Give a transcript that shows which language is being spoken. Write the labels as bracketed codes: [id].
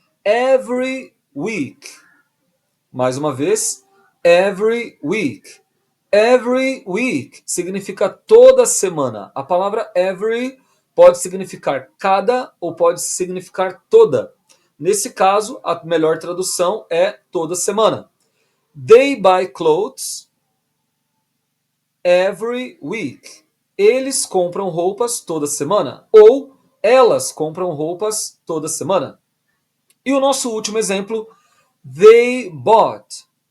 [en] Every week. [pt] Mais uma vez, [en] every week. Every week [pt] significa toda semana. A palavra every pode significar cada ou pode significar toda. Nesse caso, a melhor tradução é toda semana. [en] They buy clothes every week. [pt] Eles compram roupas toda semana. Ou elas compram roupas toda semana. E o nosso último exemplo, [en] they bought.